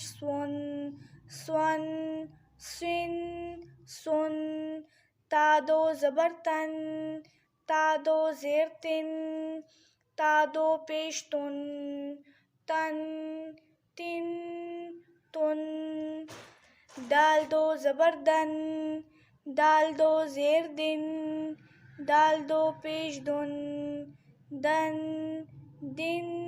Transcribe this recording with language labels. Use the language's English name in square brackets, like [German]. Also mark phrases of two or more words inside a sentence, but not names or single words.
[Urdu] سون، سون سن سن، تا دو زبر تن، تا دو زیر تن، تا دو پیش تن، تن تن تن، دال دو زبر دن، دال دو زیر دن، دال دو پیش دن، دن دن